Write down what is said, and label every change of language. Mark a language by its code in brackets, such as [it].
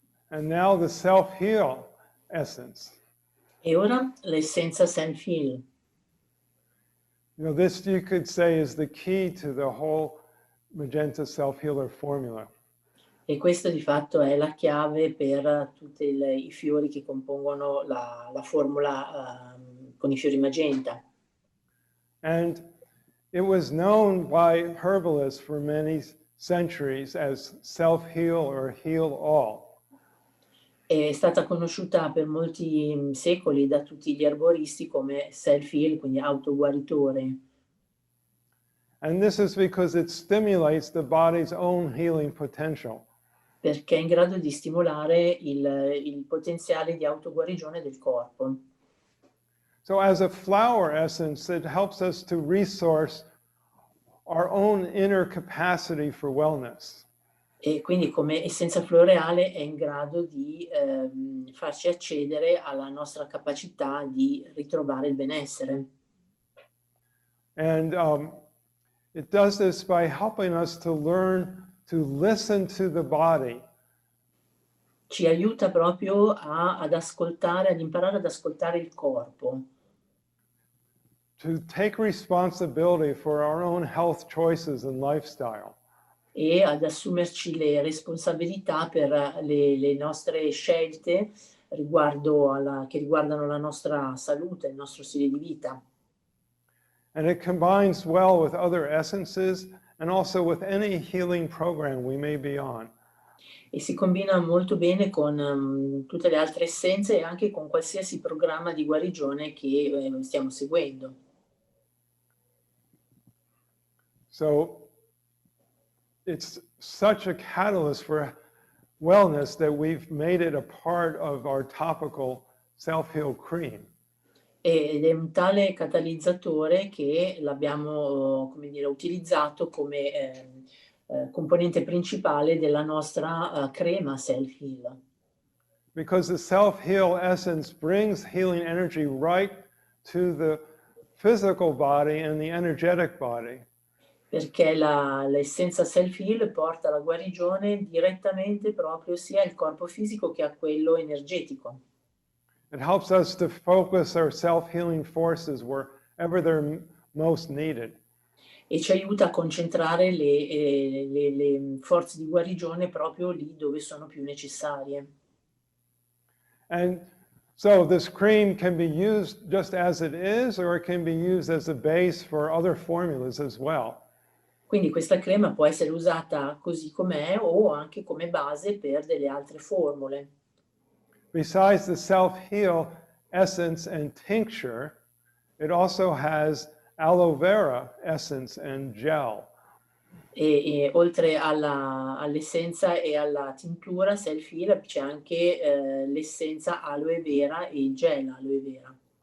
[en] And now the self-heal essence. [it] E ora l'essenza self-heal. [en] You know, this you could say is the key to the whole Magenta self-healer formula. [it] E questo di fatto è la chiave per tutti i fiori che compongono la formula con i fiori magenta. [en] And it was known by herbalists for many centuries as self-heal or heal all. [it] È stata conosciuta per molti secoli da tutti gli erboristi come self-heal, quindi autoguaritore. [en] And this is because it stimulates the body's own healing potential. [it] Perché è in grado di stimolare il potenziale di autoguarigione del corpo. [en] So as a flower essence, it helps us to resource our own inner capacity for wellness. [it] E quindi come essenza floreale è in grado di farci accedere alla nostra capacità di ritrovare il benessere. [en] And it does this by helping us to learn to listen to the body. [it] Ci aiuta proprio ad ascoltare, ad imparare ad ascoltare il corpo. [en] To take responsibility for our own health choices and lifestyle. [it] E ad assumerci le responsabilità per le nostre scelte che riguardano la nostra salute, il nostro stile di vita. [en] And it combines well with other essences and also with any healing program we may be on. [it] E si combina molto bene con tutte le altre essenze e anche con qualsiasi programma di guarigione che stiamo seguendo. [en] So it's such a catalyst for wellness that we've made it a part of our topical self-heal cream. [it] Ed è un tale catalizzatore che l'abbiamo, come dire, utilizzato come componente principale della nostra crema self-heal. [en] Because the self-heal essence brings healing energy right to the physical body and the energetic body. [it] Perché l'essenza self-heal porta la guarigione direttamente proprio sia al corpo fisico che a quello energetico. [en] It helps us to focus our self-healing forces wherever they're most needed. [it] E ci aiuta a concentrare le forze di guarigione proprio lì dove sono più necessarie. [en] And so this cream can be used just as it is, or it can be used as a base for other formulas as well. [it] Quindi questa crema può essere usata così com'è o anche come base per delle altre formule. [en] Besides the self-heal essence and tincture, it also has aloe vera essence and gel. [it] E oltre all'essenza e alla tintura self-heal c'è anche l'essenza aloe vera e il gel aloe vera.